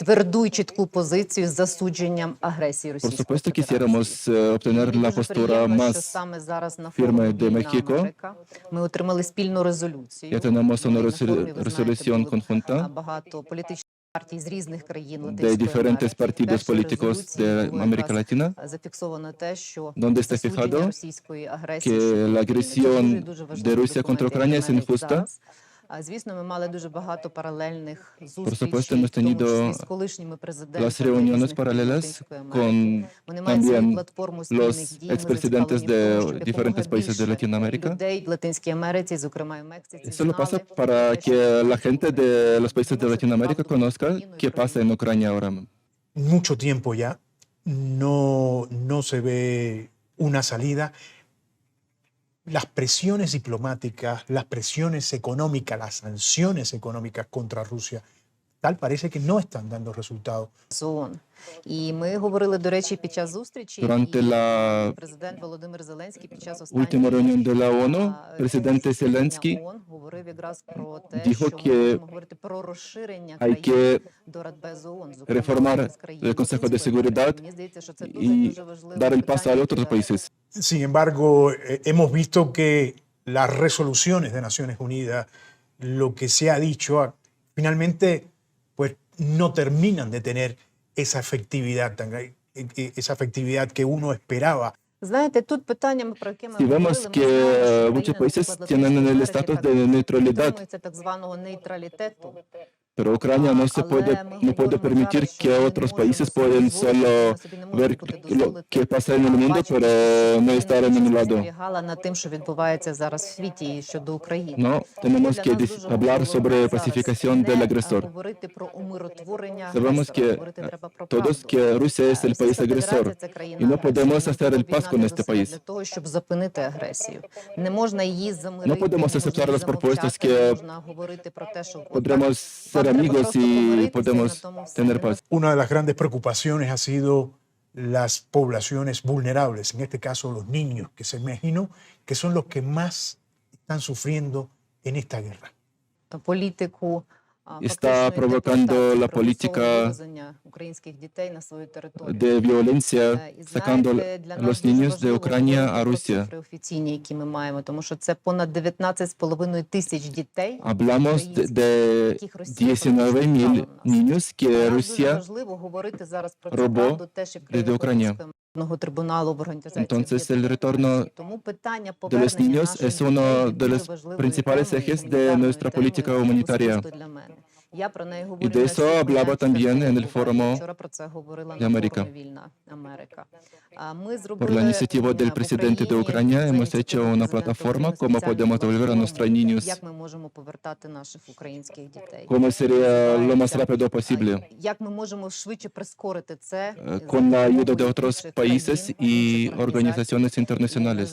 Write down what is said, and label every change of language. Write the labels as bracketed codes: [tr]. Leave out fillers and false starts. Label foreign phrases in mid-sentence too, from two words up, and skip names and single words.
[uk] тверду і чітку позицію з засудженням агресії [es] Por [uk] Російської [es] supuesto, [uk] Федерації. [es] quisiéramos obtener la [uk] Дуже [es] postura [uk] приємно, що [es] más [uk] саме зараз на [es] firme [uk] форумі [es] de México. [uk] Америка ми отримали спільну резолюцію. [es] Ya tenemos una [uk] На форумі, ви знаєте, [es] resolución [uk] були [es] conjunta [uk] багато політичних партій з різних країн [es] de [uk] Латинської [es] diferentes [uk] Америки. [es] partidos [uk] В першій [es] políticos [uk] резолюції [es] de [uk] було [es] América [uk] якраз [es] Latina, [uk] зафіксовано те, що [es] donde está [uk] засудження [es] fijado [uk] російської агресії [es] que [uk] щодо [es] la [uk] України. Це [es] agresión [uk] дуже [es] de [uk] важливий [es] Rusia contra [uk] документ, [es] Ucrania [uk] як [es] es [uk] для мене і [es] injusta. [uk] зараз. Звісно, ми мали дуже багато паралельних [es] Por [uk] зустрічей, [es] supuesto, hemos [uk] в тому числі [es] tenido [uk] з колишніми президентами [es] las reuniones [uk] різних країн [es] paralelas [uk] Латинської Америки. [es] con [uk] Вони мають свою [es] también [uk] платформу спільних [es] los [uk] дій. Ми [es] expresidentes [uk] зацікавлені в тому, [es] de [uk] щоб [es] diferentes [uk] якомога [es] países de [uk] більше [es] Latinoamérica. [uk] людей в Латинській Америці, зокрема і в Мексиці, [es] Eso lo pasa [uk] знали [es] para [uk] те, що [es] que la gente de los países de [uk] Тому що [es] Latinoamérica [uk] правду [es] conozca [uk] Україну і [es] qué pasa en Ucrania ahora. Mucho tiempo ya no se ve una salida. Las presiones diplomáticas, las presiones económicas, las sanciones económicas contra Rusia, tal parece que no están dando resultados. [uk] ООН. І ми говорили, до речі, під час зустрічі, [es] Durante la [uk] президент Володимир Зеленський під час [es] última reunión de la ONU, presidente Zelensky [uk] ООН говорив якраз про те, [es] dijo [uk] що ми [es] que [uk] можемо говорити про розширення [es] hay [uk] країн [es] que [uk] до Радбезу ООН, зокрема, [es] reformar [uk] з країн [es] el Consejo de [uk] Латинської [es] Seguridad [uk] Америки. Мені здається, що це [es] y [uk] дуже важливе [es] dar el paso a [uk] питання [es] otros [uk] для [es] países. Sin embargo, hemos visto que las resoluciones de Naciones Unidas, lo que se ha dicho, finalmente pues, no terminan de tener esa efectividad que uno esperaba. [uk] Знаєте, тут питання, про яке ми [es] Si [uk] говорили, [es] vemos [uk] ми [es] que [uk] знаємо, що [es] muchos [uk] країни, [es] países [uk] наприклад, [es] tienen el [uk] Латинської [es] estatus [uk] Америки [es] de neutralidad, [uk] дотримуються так званого нейтралітету. [es] pero Ucrania no se no puede permitir que otros países pueden solo ver lo que pasa en el mundo, pero no estar en un lado. [uk] Над тим, що відбувається зараз в світі щодо України. [es] No, tenemos que hablar sobre pacificación del agresor. [uk] Говорити про умиротворення [es] Sabemos [uk] агресора, [es] que [uk] говорити треба про [es] todos [uk] правду. [es] que Rusia es el país [uk] Російська [es] agresor [uk] Федерація – це [es] y [uk] країна [es] no podemos [uk] агресора. [es] hacer el [uk] Треба [es] paz con este [uk] об'єднати [es] país. [uk] зусилля для того, щоб зупинити агресію. Не можна її замирити, [es] No podemos [uk] не [es] aceptar [uk] можна [es] las propuestas [uk] замовчати, [es] que [uk] не можна говорити про те, що [es] podremos ser amigos y podemos tener paz. Una de las grandes preocupaciones ha sido las poblaciones vulnerables, en este caso los niños, que se imagino que son los que más están sufriendo en esta guerra. [uk] Політику [es] Está provocando la política de violencia, sacando a los niños de Ucrania a Rusia. [uk] Офіційні, які ми маємо, тому що це понад 19,5 тисяч дітей. [es] Hablamos de 19 mil niños que Rusia [uk] важливо говорити зараз про [es] robó [uk] правду теж і в [es] desde Ucrania. [uk] трибуналу в організації. [es] Entonces el retorno [uk] Тому питання [es] de los niños es uno de los principales ejes de nuestra política humanitaria. Y de eso hablaba también en el Foro de América. Por la iniciativa del presidente de Ucrania hemos hecho una plataforma cómo podemos devolver a nuestros niños, cómo sería lo más rápido posible, con la ayuda de otros países y organizaciones internacionales.